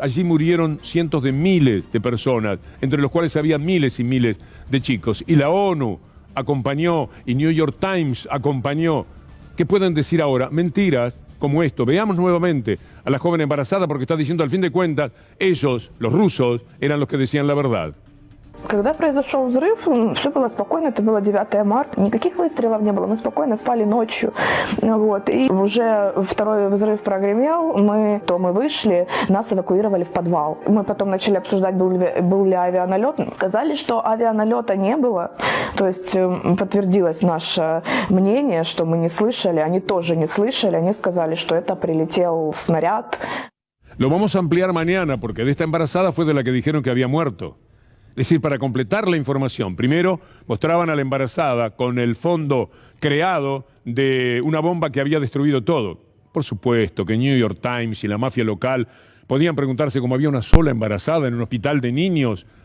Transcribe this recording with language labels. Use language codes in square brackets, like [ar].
[es] Allí murieron cientos de miles de personas, entre los cuales había miles y miles de chicos. Y la ONU acompañó, y New York Times acompañó. ¿Qué pueden decir ahora? Mentiras como esto. Veamos nuevamente a la joven embarazada porque está diciendo al fin de cuentas, ellos, los rusos, eran los que decían la verdad. [ru] Когда произошел взрыв, все было спокойно, это было 9 марта, никаких выстрелов не было, мы спокойно спали ночью, вот, и уже второй взрыв прогремел, мы вышли, нас эвакуировали в подвал. Мы потом начали обсуждать, был ли авианалет, сказали, что авианалета не было, то есть подтвердилось наше мнение, что мы не слышали, они тоже не слышали, они сказали, что это прилетел снаряд. [es] Lo vamos a ampliar mañana porque de esta embarazada fue de la que dijeron que había muerto. Es decir, para completar la información, primero mostraban a la embarazada con el fondo creado de una bomba que había destruido todo. Por supuesto que New York Times y la mafia local podían preguntarse cómo había una sola embarazada en un hospital de niños.